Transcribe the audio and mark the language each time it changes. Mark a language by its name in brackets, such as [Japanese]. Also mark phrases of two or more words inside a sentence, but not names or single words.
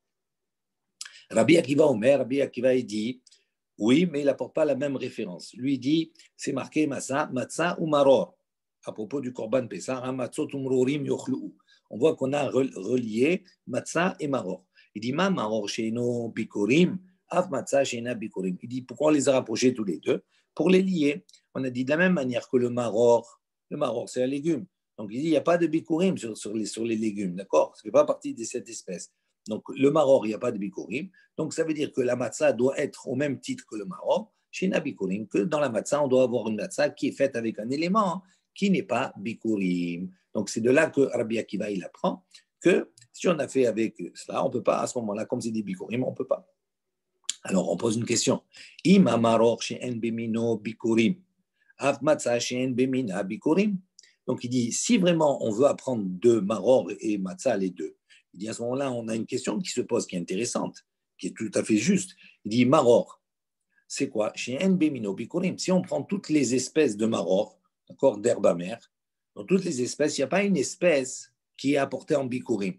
[French] Rabbi Akiva Omer, Rabbi Akiva dit, oui, mais il n'apporte pas la même référence. Lui dit, c'est marqué matzah ou maror. À propos du korban Pessah, [Hebrew] מצות ומרורים יאכלו. [French] On voit qu'on a relié matzah et maror. Il dit, [Hebrew] מה מרור שאינו ביכורים, אף מצה שאינה ביכורים. [French] Il dit, pourquoi on les a rapprochés tous les deux? Pour les lier. On a dit de la même manière que le maror c'est un légume. Donc il dit, il n'y a pas de bikurim sur les légumes, d'accord? Ça ne fait pas partie de cette espèce. Donc le maror, il n'y a pas de bikurim. Donc ça veut dire que la matzah doit être au même titre que le maror, [Hebrew] שאינה ביכורים, [French] que dans la matzah, on doit avoir une matzah qui est faite avec un élément qui n'est pas bikurim. Donc c'est de là que Rabbi Akiva, il apprend que si on a fait avec cela, on ne peut pas, à ce moment-là, comme c'est des bikurim, on ne peut pas. Alors, on pose une question. [Hebrew] אם המרור שאין במינו ביכורים, אף מצה שאין במינה ביכורים. [French] Donc, il dit, si vraiment on veut apprendre de maror et matzah, les deux, il dit, à ce moment-là, on a une question qui se pose, qui est intéressante, qui est tout à fait juste. Il dit, maror, c'est quoi? [Hebrew] שאין במינו ביכורים. [French] Si on prend toutes les espèces de maror, d'accord, d'herbe amère, Dans toutes les espèces, il n'y a pas une espèce qui est apportée en bikurim.